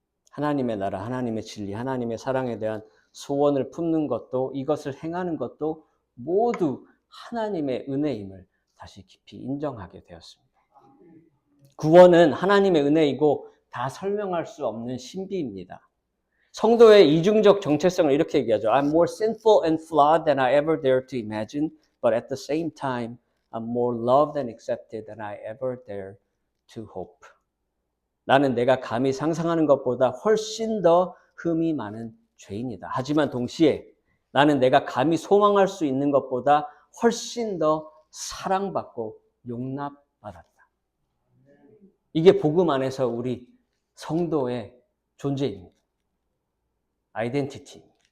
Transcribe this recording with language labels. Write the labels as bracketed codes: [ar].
[ko] 하나님의 나라, 하나님의 진리, 하나님의 사랑에 대한 소원을 품는 것도 이것을 행하는 것도 모두 하나님의 은혜임을 다시 깊이 인정하게 되었습니다. 구원은 하나님의 은혜이고 다 설명할 수 없는 신비입니다. 성도의 이중적 정체성을 이렇게 얘기하죠. [en] I'm more sinful and flawed than I ever dared to imagine, but at the same time, I'm more loved and accepted than I ever dared to hope. [ko] 나는 내가 감히 상상하는 것보다 훨씬 더 흠이 많은 죄인이다. 하지만 동시에 나는 내가 감히 소망할 수 있는 것보다 훨씬 더 사랑받고 용납받았다. 이게 복음 안에서 우리 성도의 존재입니다. 아이덴티티.